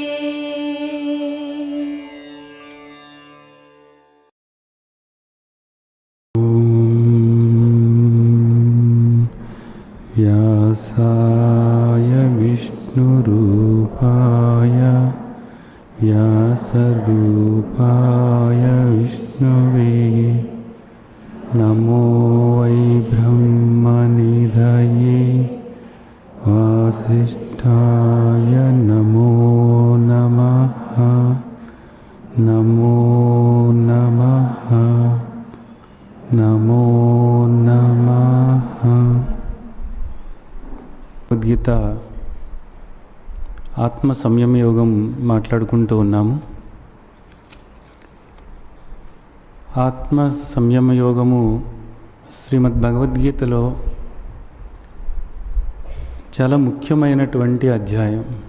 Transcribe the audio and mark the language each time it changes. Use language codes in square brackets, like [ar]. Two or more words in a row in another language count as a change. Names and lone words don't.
[sa] व्यासाय विष्णुरूपाय व्यासरूपाय विष्णुवे नमो वै ब्रह्मनिधये वासिष्ठाय नमो नमः नमो नमः नमो नमः। [te] భగవద్గీత ఆత్మ సంయమ యోగం మాట్లాడుకుంటూ ఉన్నాము. ఆత్మ సంయమ యోగము శ్రీమద్ భగవద్గీతలో చాలా ముఖ్యమైనటువంటి అధ్యాయం.